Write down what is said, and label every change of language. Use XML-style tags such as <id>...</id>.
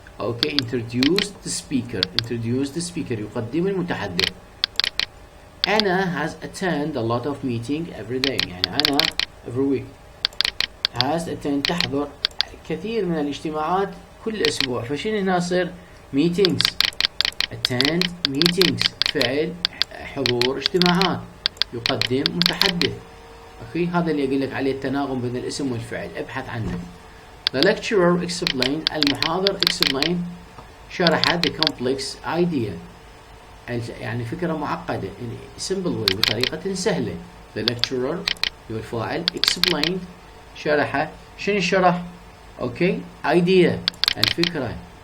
<en>Okay, introduce the speaker</en> <ar>يقدم المتحدث.</ar> <en>Anna has attended a lot of meetings every day</en> <ar>يعني أنا</ar> <en>every week has attended</en> <ar>تحضر كثير من الاجتماعات كل أسبوع. فشين هنا صير meetings</ar> <en>attend meetings</en> <ar>فعل حضور اجتماعات يقدم متحدث. اوكي هذا اللي اقول لك عليه التناغم بين الاسم والفعل ابحث عنه.</ar> <en>The lecturer explained</en> <ar>المحاضر</ar> <en>explained شرح the complex idea</en> <ar>يعني فكرة معقدة يعني</ar> <en>simple way</en> <ar>بطريقة سهلة.</ar> <en>The lecturer</en> <ar>هو الفاعل explained شرح شنو الشرح اوكي idea الفكرة.</ar>